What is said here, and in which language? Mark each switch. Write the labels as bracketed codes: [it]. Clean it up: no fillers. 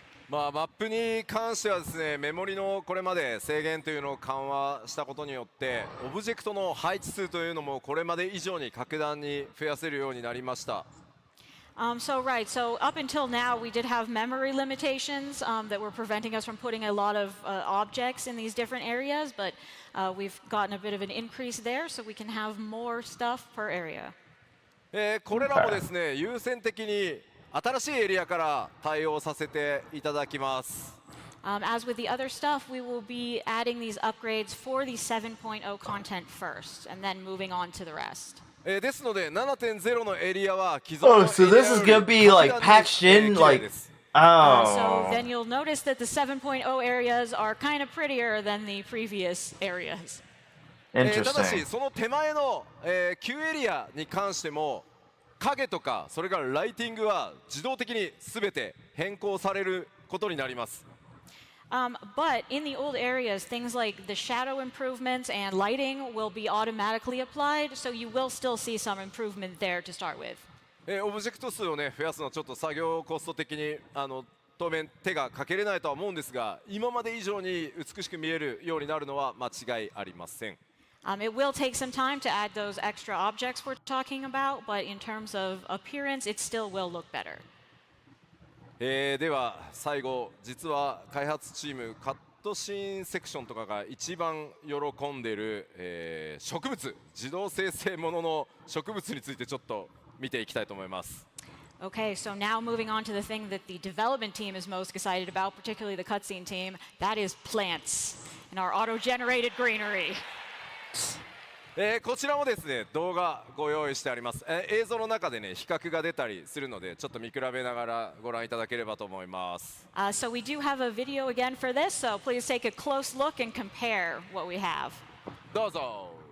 [ja] まあ、マップに関してはですね、メモリのこれまで制限というのを緩和したことによって、オブジェクトの配置数というのもこれまで以上に格段に増やせるようになりました。 [en] So up until now, we did have memory limitations that were preventing us from putting a lot of objects in these different areas, but we've gotten a bit of an increase there, so we can have more stuff per area. [ja] これらもですね、優先的に新しいエリアから対応させていただきます。 [en] As with the other stuff, we will be adding these upgrades for the 7.0 content first, and then moving on to the rest. [ja] ですので 7.0 のエリアは既存のエリアより [en] so this is gonna be like patched in, like so then you'll notice that the 7.0 areas are kind of prettier than the previous areas. [ja] ただしその手前の、旧エリアに関しても影とかそれからライティングは自動的に全て変更されることになります。 [en] But in the old areas, things like the shadow improvements and lighting will be automatically applied, so you will still see some improvement there to start with. [ja] オブジェクト数をね増やすのはちょっと作業コスト的に当面手がかけれないとは思うんですが、今まで以上に美しく見えるようになるのは間違いありません。 [en] It will take some time to add those extra objects we're talking about, but in terms of appearance, it still will look better. [ja] では最後、実は開発チームカットシーンセクションとかが一番喜んでいる、植物、自動生成ものの植物についてちょっと見ていきたいと思います。 [en] Okay, so now moving on to the thing that the development team is most excited about, particularly the cutscene team, that is plants and our auto-generated greenery. [ja] こちらもですね動画ご用意してあります。映像の中でね比較が出たりするのでちょっと見比べながらご覧いただければと思います。 [en] So we do have a video again for this, so please take a close look and compare what we have. [ja] どうぞ。